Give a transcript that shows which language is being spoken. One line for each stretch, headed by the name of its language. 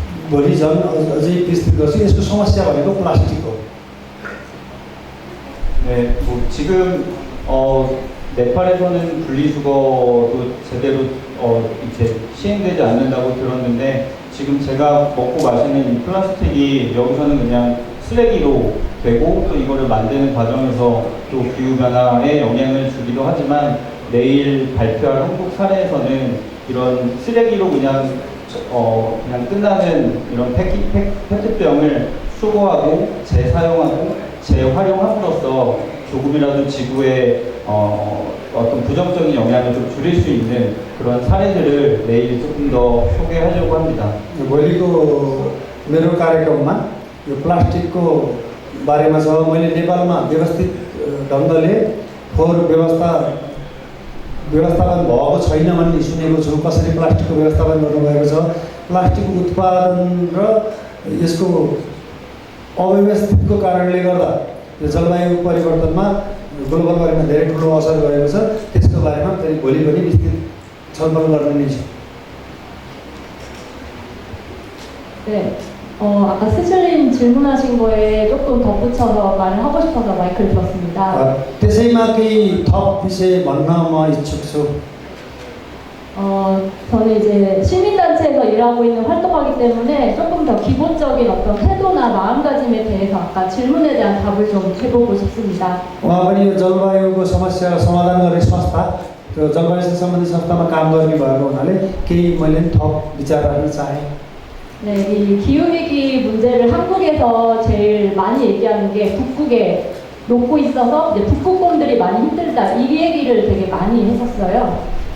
Nepali: भोलि झन् अझै विस्तृत गर्छु। यसको समस्या भनेको प्लास्टिक हो।
Korean: 네, 지금 네팔에서는 분리수거도 제대로 이제 시행되지 않는다고 들었는데 지금 제가 먹고 마시는 이 플라스틱이 여기서는 그냥 쓰레기로 되고 또 이거를 만드는 과정에서 또 기후변화에 영향을 주기도 하지만 내일 발표할 한국 사례에서는 이런 쓰레기로 그냥 끝나는 이런 페트병을 수거하고 재사용하고 재활용함으로써 조금이라도 지구에 어떤 부정적인 영향을 좀 줄일 수 있는 그런 사례들을 내일 조금 더 소개하려고 합니다.
Nepali: भोलिको मेरो कार्यक्रममा यो प्लास्टिकको बारेमा छ। मैले नेपालमा व्यवस्थित ढङ्गले फोहोर व्यवस्थापन भएको छैन भन्ने सुनेको छु। कसरी प्लास्टिकको व्यवस्थापन गर्नुभएको छ, प्लास्टिक उत्पादन र यसको अव्यवस्थितको कारणले गर्दा यो जलवायु परिवर्तनमा ग्लोबल वार्मिङमा धेरै ठुलो असर गरेको छ। त्यसको बारेमा फेरि भोलि पनि विस्तृत छलफल गर्ने नै छ।
Korean: 네, 아까 스슬님 질문하신 거에 조금 덧붙여서 말을 하고 싶어서 마이크를 들었습니다.
Nepali: त्यसैमा केही थप विषय भन्न म इच्छुक छु।
Korean: 저는 이제 시민단체에서 일하고 있는 활동하기 때문에 조금 더 기본적인 어떤 태도나 마음가짐에 대해서 아까 질문에 대한 답을 좀 해보고 싶습니다.
Nepali: उहाँ पनि यो जलवायुको समस्या समाधान गर्ने संस्था त्यो जलवायुसँग सम्बन्धित संस्थामा काम गर्ने भएको हुनाले केही मैले थप विचार राख्न चाहेँ।
Korean: 네, 이 기후위기 문제를 한국에서 제일 많이 얘기하는 게 북극의 놓고 있어서 이제 북극곰들이 많이 힘들다 이 얘기를 되게 많이 했었어요.